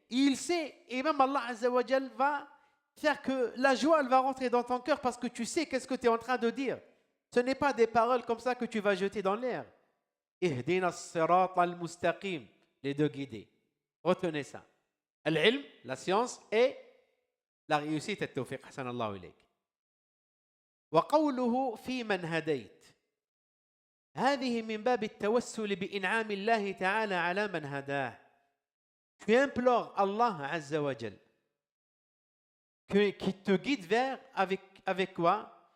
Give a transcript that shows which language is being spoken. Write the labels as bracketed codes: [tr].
[fr] Il sait, et même Allah Azza wa Jal va faire que la joie, elle va rentrer dans ton cœur parce que tu sais qu'est-ce que tu es en train de dire. Ce n'est pas des paroles comme ça que tu vas jeter dans l'air. [ar] Ihdina as-sirata al-mustaqim, [fr] les deux guidés. Retenez ça. Al-ilm, la science, et la réussite et tawfiq. [ar] Hassanallahu ilayk. وقوله في من هديت هذه من باب التوسل بإنعام الله تعالى على من هداه. [fr] Tu implores Allah Azza wa Jal qui te guide vers avec quoi?